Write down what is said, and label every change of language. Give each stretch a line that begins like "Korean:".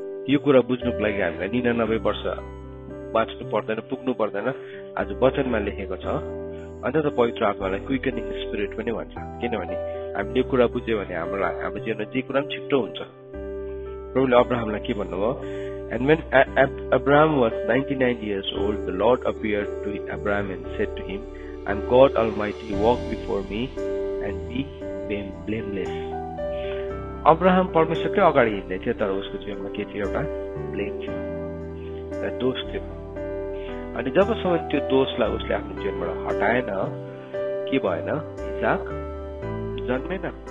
Nepali: यो कुरा बुझ्नुको लागि हामीलाई 99 वर्ष बाँच्नु पर्दैन, पुग्नु पर्दैन, आज वचनमा लेखेको छ। अन्त त पवित्र आत्मालाई क्विकनिङ स्पिरिट पनि भन्छ, किनभने हामीले यो कुरा बुझ्यो भने हाम्रो जीवनमा जे कुरा पनि छिट्टो हुन्छ। प्रभुले अब्राहमलाई के भन्नुभयो,
English: And when Abraham was 99 years old, the Lord appeared to Abraham and said to him, I am God Almighty, walk before me and be blameless.
Nepali: Abraham परमेश्वरकै अगाडि हिँड्दै थियो, तर उसको जीवनमा के थियो, एउटा ब्लेम थियो, एउटा दोष थियो। अनि जबसम्म त्यो दोषलाई उसले आफ्नो जीवनबाट हटाएन, के भएन, इसाक जन्मेन।